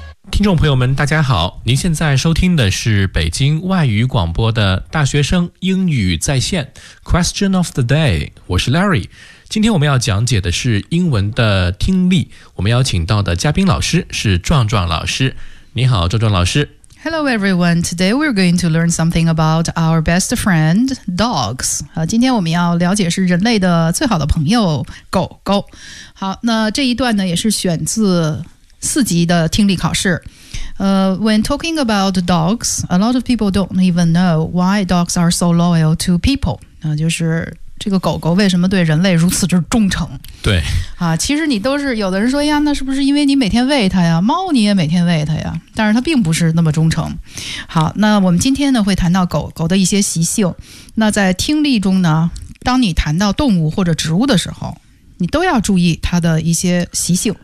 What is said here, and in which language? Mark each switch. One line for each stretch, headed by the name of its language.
Chinese: 听众朋友们大家好，您现在收听的是北京外语广播的大学生英语在线
English: Question of the day，
Chinese: 我是 Larry。今天我们要讲解的是英文的听力，我们邀请到的嘉宾老师是壮壮老师。你好壮壮老师。
English: Hello everyone, today we're going to learn something about our best friend dogs。
Chinese: 今天我们要了解是人类的最好的朋友狗狗。好，那这一段呢也是选自四级的听力考试。
English: When talking about dogs, a lot of people don't even know why dogs are so loyal to people.
Chinese: 就是这个狗狗为什么对人类如此之忠诚。对。其实你都是有的人说呀，那是不是因为你每天喂它呀，猫你也每天喂它呀，但是它并不是那么忠诚。好，那我们今天呢会谈到狗狗的一些习性。那在听力中呢，当你谈到动物或者植物的时候，你都要注意它的一些习性。